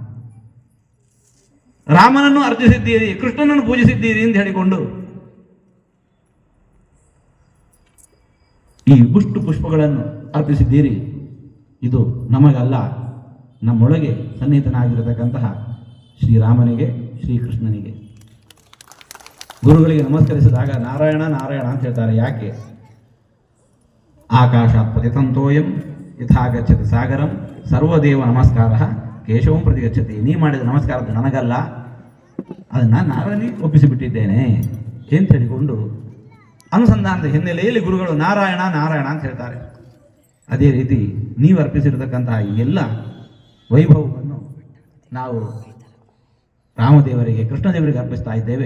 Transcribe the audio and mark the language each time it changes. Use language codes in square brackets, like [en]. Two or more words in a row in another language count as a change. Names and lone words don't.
[kn] ರಾಮನನ್ನು ಅರ್ಚಿಸಿದ್ದೀರಿ, ಕೃಷ್ಣನನ್ನು ಪೂಜಿಸಿದ್ದೀರಿ ಅಂತ ಹೇಳಿಕೊಂಡು ಈ ಪುಷ್ಪಗಳನ್ನು ಅರ್ಪಿಸಿದ್ದೀರಿ. ಇದು ನಮಗಲ್ಲ, ನಮ್ಮೊಳಗೆ ಸನ್ನಿಹಿತನಾಗಿರತಕ್ಕಂತಹ ಶ್ರೀರಾಮನಿಗೆ, ಶ್ರೀಕೃಷ್ಣನಿಗೆ. ಗುರುಗಳಿಗೆ ನಮಸ್ಕರಿಸಿದಾಗ ನಾರಾಯಣ ನಾರಾಯಣ ಅಂತ ಹೇಳ್ತಾರೆ. ಯಾಕೆ? [sa] ಆಕಾಶಾತ್ ಪತಿತಂತೋಯಂ ಯಥಾ ಗಚ್ಚತಿ ಸಾಗರಂ ಸರ್ವದೇವ ನಮಸ್ಕಾರ ಕೇಶವಂ ಪ್ರತಿ ಗಚ್ಚತಿ. [kn] ನೀ ಮಾಡಿದ ನಮಸ್ಕಾರದ ನನಗಲ್ಲ, ಅದನ್ನು ನಾರಾಯಣಿಗೆ ಒಪ್ಪಿಸಿಬಿಟ್ಟಿದ್ದೇನೆ ಅಂತ ಹೇಳಿಕೊಂಡು ಅನುಸಂಧಾನದ ಹಿನ್ನೆಲೆಯಲ್ಲಿ ಗುರುಗಳು ನಾರಾಯಣ ನಾರಾಯಣ ಅಂತ ಹೇಳ್ತಾರೆ. ಅದೇ ರೀತಿ ನೀವು ಅರ್ಪಿಸಿರತಕ್ಕಂತಹ ಈ ಎಲ್ಲ ವೈಭವವನ್ನು ನಾವು ರಾಮದೇವರಿಗೆ, ಕೃಷ್ಣದೇವರಿಗೆ ಅರ್ಪಿಸ್ತಾ ಇದ್ದೇವೆ.